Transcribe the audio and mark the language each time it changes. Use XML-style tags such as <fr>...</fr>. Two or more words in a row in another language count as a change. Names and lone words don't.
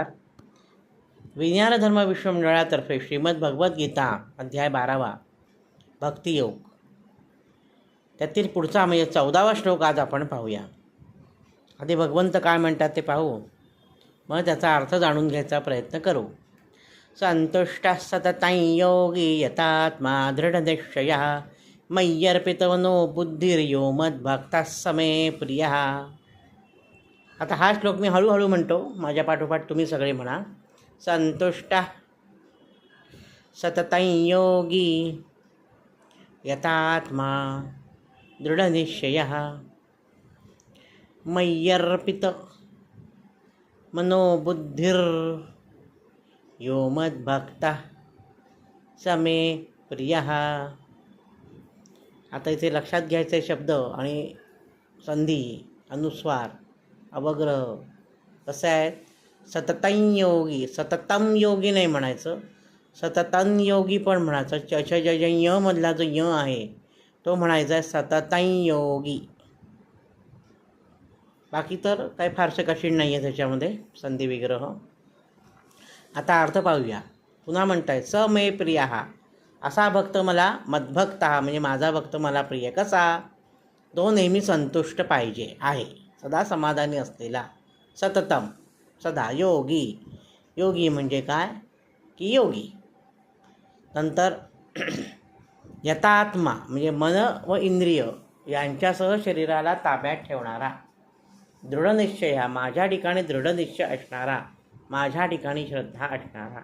<mr>विज्ञान धर्म विश्वमंडळातर्फे श्रीमद भगवद्गीता अध्याय 12 भक्तियोग, त्यातील पुढचा म्हणजे 14वा श्लोक आज आपण पाहूया. आधी भगवंत काय म्हणतात ते पाहू, मग त्याचा अर्थ जाणून घ्यायचा प्रयत्न करू.</mr> <sa>संतुष्टः सततं योगी यतात्मा दृढनिश्चयः मय्यर्पितमनो बुद्धिर्यो मद्भक्तः समे प्रियः.</sa> <mr>आता हा श्लोक मी हळूहळू म्हणतो, माझ्या पाठोपाठ तुम्ही सगळे म्हणा.</mr> <sa>संतुष्टः सततं योगी यतात्मा दृढनिश्चयः मय्यर्पित मनोबुद्धिर्यो मद्भक्तः समे प्रियः.</sa> <mr>आता इथे लक्षात घ्यायचे शब्द आणि संधी, अनुस्वार, अवग्रह कसं आहे.</mr> <sa>सततं योगी, सततम योगी</sa> <mr>नाही म्हणायचं,</mr> <sa>सततं योगी</sa> <mr>पण म्हणायचं. य मधला जो य आहे तो म्हणायचा आहे</mr> <sa>सततं योगी.</sa> <mr>बाकी तर काही फारसं कठीण नाही आहे त्याच्यामध्ये संधी विग्रह. आता अर्थ पाहूया. पुन्हा म्हणताय</mr> <sa>स मे प्रिय</sa> <mr>हा, असा भक्त मला, मद्भक्त हा म्हणजे माझा भक्त मला प्रिय. कसा? तो नेहमी संतुष्ट पाहिजे आहे, सदा समाधानी असलेला. सततम सदा. योगी, योगी म्हणजे काय की योगी. नंतर यतात्मा म्हणजे मन व इंद्रिय यांच्यासह शरीराला ताब्यात ठेवणारा. दृढनिश्चय हा माझ्या ठिकाणी दृढनिश्चय असणारा, माझ्या ठिकाणी श्रद्धा असणारा.</mr>